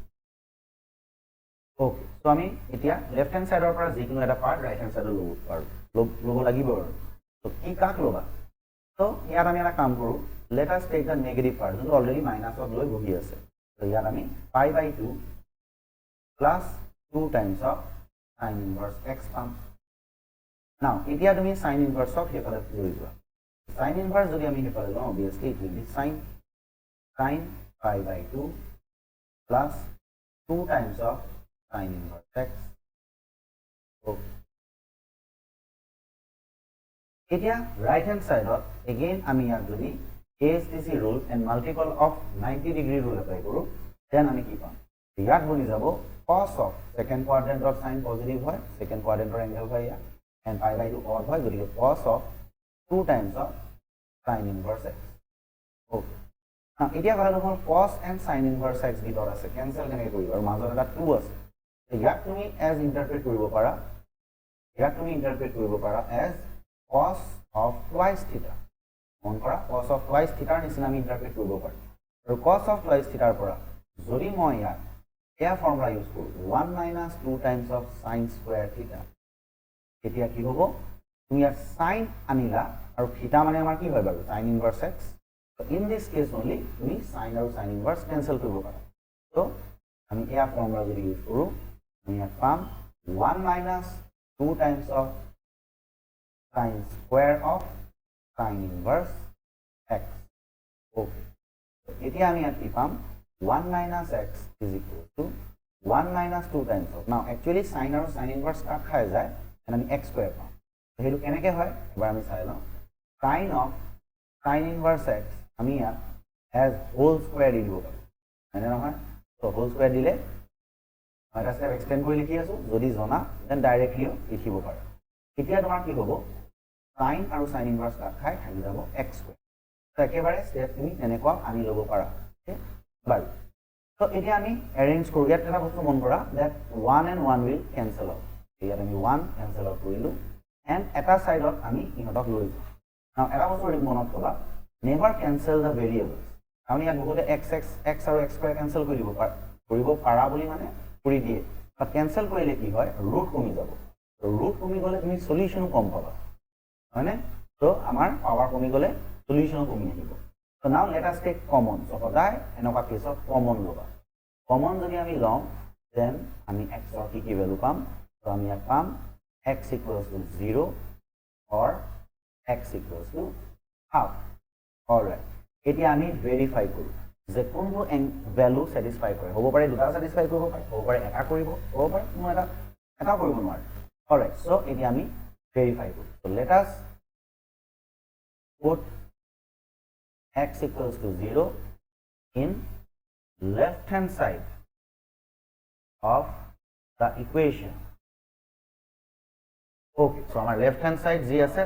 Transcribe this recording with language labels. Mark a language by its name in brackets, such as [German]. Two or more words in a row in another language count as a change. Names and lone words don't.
[Assamese] ওকে তো আমি এতিয়া [English] left hand sideৰ [Assamese] পৰা যিকোনো এটা পাৰ্ট [English] right hand sideৰ [Assamese] ল'ব পাৰো ল'ব লাগিব তো কি কাক ল'বা তো ইয়াত আমি এটা কাম কৰো [English] let us take the negative part [Assamese] যোনটো অলৰেডি মাইনাসত লৈ বহি আছে তো ইয়াত আমি [English] pi by 2 plus 2 times of sin inverse x [Assamese] পাম now এতিয়া তুমি [English] sin inverse of [Assamese] হেফালে লৈ যোৱা [English] sin inverse [Assamese] যদি আমি হেফালে লওঁ [English] obviously it will be sin pi by 2 plus 2 times of sin inverse x okay [Assamese] এতিয়া [English] right hand side again [Assamese] আমি ইয়াত যদি [English] AHSEC rule and multiple of 90 degree rule apply [Assamese] কৰো then আমি কি পাম ইয়াত বনি যাব [English] cos of second quadrant of sin positive [Assamese] হয় [English] second quadrant or angle [Assamese] হয় ইয়াত [English] and pi by 2 odd [Assamese] হয় গতিকে [English] cos of 2 times of sin inverse x okay now [Assamese] এতিয়া কথা হ'ল [English] cos and sin inverse x [Assamese] ভিতৰত আছে কেনসেল কেনেকৈ কৰিব আৰু মাজত এটা 2 আছে ইয়াক তুমি [English] as interpret [Assamese] কৰিব পাৰা [English] as cos of twice theta [Assamese] মন কৰা [English] cos of twice theta [Assamese] নিচিনা আমি ইন্টারপ্রেট কৰিব পাৰো আৰু [English] cos of twice theta [Assamese] ৰ পৰা যদি মই ইয়াত এয়া [English] formula use [Assamese] কৰো [English] 1 minus 2 times of sin square theta [Assamese] এতিয়া কি হ'ব তুমি ইয়াত sin আনিলা আৰু theta মানে আমাৰ কি হয় বাৰু [English] sin inverse x so in this case only [Assamese] তুমি sin আৰু [English] sin inverse cancel [Assamese] কৰিব পাৰা so আমি এয়া ফৰ্মুলা যদি ইউজ কৰো আমি ইয়াত পাম [English] 1 minus 2 times of sin square of sin inverse x okay so [Assamese] এতিয়া আমি ইয়াত কি পাম [English] 1 minus x is equal to 1 minus 2 times of now actually [Assamese] sin আৰু [English] sin inverse [Assamese] কাট খাই যায় and আমি [English] x square [Assamese] পাম so হেতু কেনেকৈ হয় এবাৰ আমি চাই লওঁ [English] sin of sin inverse x [Assamese] আমি ইয়াত [English] as whole square [Assamese] দিব পাৰো মানে নহয় [English] so whole square [Assamese] দিলে এটা [English] step extend [Assamese] কৰি লিখি আছো যদি জনা [English] then directly [Assamese] লিখিব পাৰা এতিয়া তোমাৰ কি হ'ব sin আৰু sin inverse কাট খাই থাকি যাব [English] x square [Assamese] তো একেবাৰে স্টেপ তুমি এনেকুৱা আনি ল'ব পাৰা ঠিক বাৰু তো এতিয়া আমি অ্যাৰেঞ্জ কৰো ইয়াত এটা বস্তু মন কৰা [English] that 1 and 1 will cancel out [Assamese] ইয়াত আমি [English] 1 cancel out [Assamese] কৰিলো and এটা সাইডত আমি ইহঁতক লৈ যাওঁ now এটা বস্তু মনত থবা [English] never cancel the variables [Assamese] আমি ইয়াত বহুতে x আৰু [English] x square cancel [Assamese] কৰিব পাৰা বুলি মানে কৰি দিয়ে [English] but cancel [Assamese] কৰিলে কি হয় root কমি যাব তো root কমি গলে তুমি solution কম পাবা হয়নে তো আমাৰ পাৱাৰ কমি গলে solution কমি আহিব [English] so now let us take common so [Assamese] সদায় এনেকুৱা কেছত common লবা common যদি আমি লওঁ then আমি x ৰ কি ভ্যালু পাম so আমি ইয়াত পাম [English] x equals to 0 or x equals to half alright [Assamese] এতিয়া আমি verify কৰো যে কোনটো ভ্যালু স্যাটিসফাই কৰে হ'ব পাৰে দুটা স্যাটিসফাই কৰিব পাৰে হ'ব পাৰে এটা কৰিব হ'ব পাৰে কোনো এটা কৰিব নোৱাৰে [English] alright so [Assamese] এতিয়া আমি verify কৰো [English] so let us put x equals to 0 in left hand side of the equation okay so our left hand side [Assamese] ji ase